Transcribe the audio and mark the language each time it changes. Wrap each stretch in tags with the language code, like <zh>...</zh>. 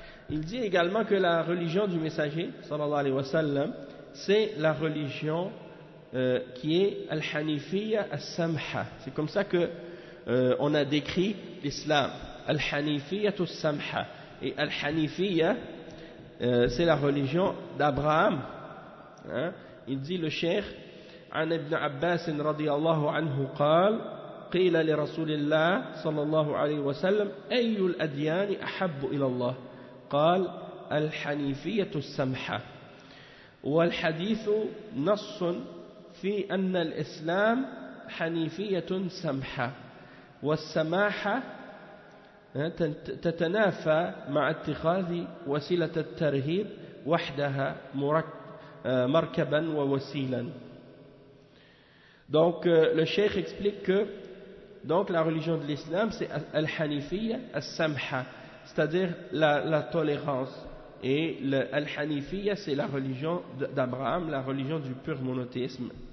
<fr>Il dit également que la religion du messager, sallallahu alayhi wa sallam, c'est la religion qui est al-hanifiyya al-samha. C'est comme ça qu'on a décrit l'islam. Al-hanifiyya al-samha. Et al-hanifiyya, c'est la religion d'Abraham. Hein? Il dit le cheikh,</fr> <ar>An ibn Abbas radiallahu anhu qal, قيل لرسول الله صلى الله عليه وسلم أي الأديان أحب إلى الله قال الحنيفية السمحة والحديث نص في أن الإسلام حنيفية سمحة والسماحة تتنافى مع اتخاذ وسيلة الترهيب وحدها مركبا ووسيلا.</ar> <fr>Donc le cheikh explique que donc la religion de l'islam c'est al-hanifiyya al-samha, c'est-à-dire la tolérance, et al-hanifiyya c'est la religion d'Abraham, la religion du pur monothéisme.</fr>